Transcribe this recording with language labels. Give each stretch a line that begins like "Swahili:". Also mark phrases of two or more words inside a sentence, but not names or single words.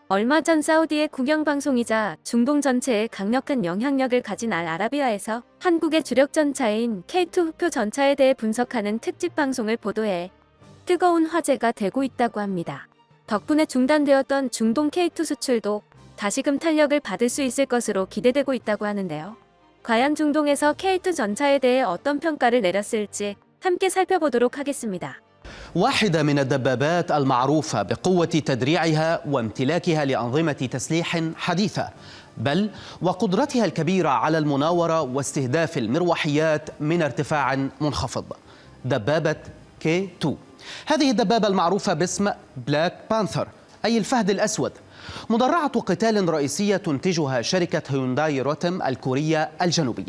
Korean: 얼마 전 사우디의 국영방송이자 중동 전체에 강력한 영향력을 가진 알아비아에서 한국의 주력 전차인 K2 후표 전차에 대해 분석하는 특집 방송을 보도해 뜨거운 화제가 되고 있다고 합니다. 덕분에 중단되었던 중동 K2 수출도 다시금 탄력을 받을 수 있을 것으로 기대되고 있다고 하는데요. 과연 중동에서 K2 전차에 대해 어떤 평가를 내렸을지 함께 살펴보도록 하겠습니다.
Arabic: واحدة من الدبابات المعروفة بقوة تدريعها وامتلاكها لأنظمة تسليح حديثة، بل وقدرتها الكبيرة على المناورة واستهداف المروحيات من ارتفاع منخفض. دبابة K2 هذه الدبابة المعروفة باسم بلاك بانثر أي الفهد الأسود، مدرعة قتال رئيسية تنتجها شركة هيونداي روتم الكورية الجنوبية.